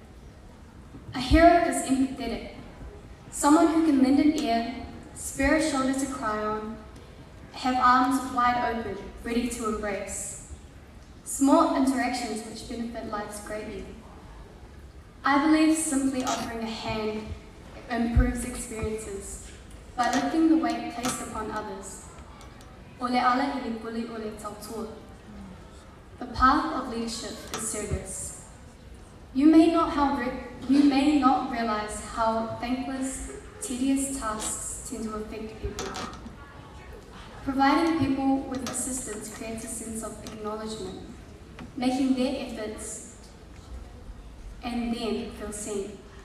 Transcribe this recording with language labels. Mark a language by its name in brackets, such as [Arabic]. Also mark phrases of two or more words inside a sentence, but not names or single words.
[English] A hero is empathetic, someone who can lend an ear, spare a shoulder to cry on, have arms wide open, ready to embrace. Small interactions which benefit lives greatly. I believe simply offering a hand improves experiences by lifting the weight placed upon others. [Samoan] Ole ala ili puli ole tautua. [English] The path of leadership is service. You may not realize how thankless, tedious tasks tend to affect people. Providing people with assistance creates a sense of acknowledgement, making their efforts and them feel seen.